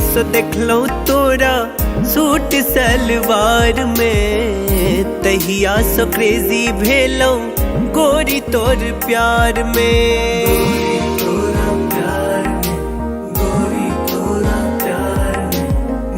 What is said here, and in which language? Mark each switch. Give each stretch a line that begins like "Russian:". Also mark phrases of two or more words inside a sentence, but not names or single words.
Maithili: सो देखलो तोरा सूट सलवार में तहिया
English: so crazy
Maithili: भेलो गोरी तोर प्यार में तोरा प्यार में गोरी तोरा प्यार में